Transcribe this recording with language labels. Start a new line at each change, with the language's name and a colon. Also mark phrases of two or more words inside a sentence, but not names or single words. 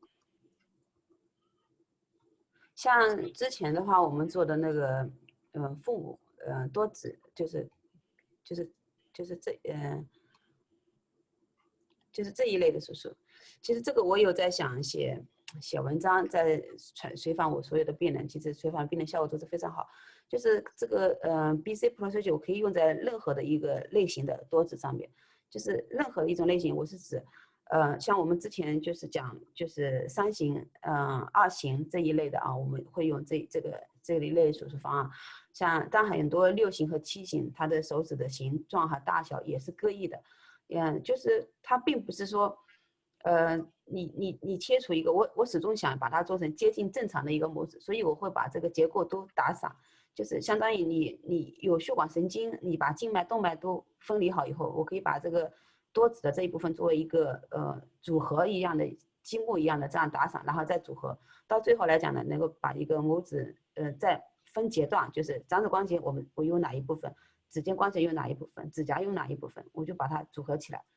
Chinese: 像之前的話，我們做的那個父母多指就是這一類的手術。其实這個我有在想寫文章，在隨訪我所有的病人，其實隨訪病人效果都是非常好。就是這個
English: BC procedure
Chinese: 我可以用在任何的一個類型的多指上面，就是任何一種類型，我是指像我們之前就是講就是3型2型這一類的啊，我們會用這一類手術方案。像但很多6型和7型，它的手指的形狀和大小也是各異的。就是它並不是說你切除一個，我始終想把它做成接近正常的一個模子，所以我会把這個結構都打散，就是相當於你有血管神經，你把靜脈動脈都分離好以後，我可以把這個多指的這一部分作為一個組合一樣的積木一樣的這樣打散，然後再組合，到最後來講呢，能夠把一個拇指再分階段，就是掌指關節我用哪一部分，指尖關節用哪一部分，指甲用哪一部分，我就把它組合起来。